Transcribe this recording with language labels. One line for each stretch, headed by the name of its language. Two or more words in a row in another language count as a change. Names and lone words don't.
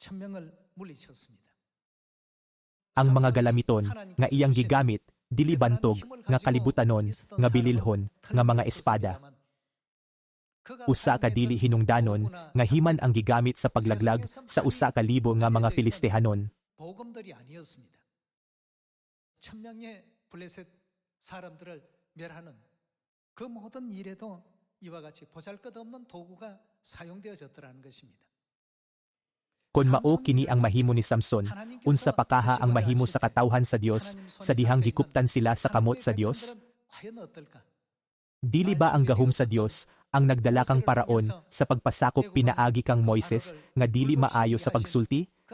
Cebuano: Ang mga galamiton nga iyang gigamit dili bantog nga kalibutanon nga bililhon nga mga espada. Usa ka dili hinungdanon nga himan ang gigamit sa paglaglag sa 1,000 nga mga Filistehanon.
Korean: 천명의 블레셋 사람들을 멸하는 그 모든 일에도 이와 같이 보잘것없는 도구가 사용되어졌더라는 것입니다.
Cebuano: Kon mao kini ang mahimo ni Samson, unsa pa kaha ang mahimo sa katawhan sa Dios sa dihang gikuptan sila sa kamot sa Dios? Dili ba ang gahom sa Dios ang nagdala kang paraon sa pagpasakop pinaagi kang Moises nga dili maayo sa pagsulti?